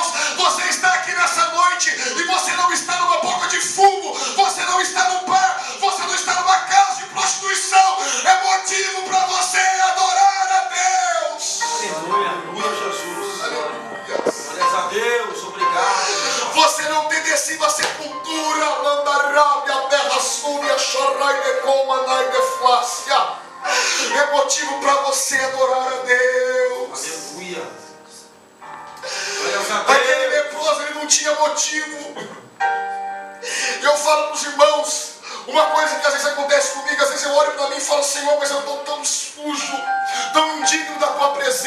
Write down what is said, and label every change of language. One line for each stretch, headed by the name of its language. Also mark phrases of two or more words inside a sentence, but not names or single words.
Portuguese: Você está aqui nessa noite e você não está numa boca de fumo. Você não está num bar. Você não está numa casa de prostituição. É motivo para você adorar a Deus. Aleluia, aleluia, Jesus. Aleluia. Glórias a Deus, obrigado. Você não ter descido a sepultura, Landarábia, a terra súbia, chorai de coma, nai de flácia. É motivo para você adorar a Deus. Aleluia. Glórias a Deus. Aquele leproso, ele não tinha motivo. Eu falo para os irmãos, uma coisa que às vezes acontece comigo, às vezes eu olho para mim e falo, Senhor, mas eu estou tão sujo, tão indigno da tua presença.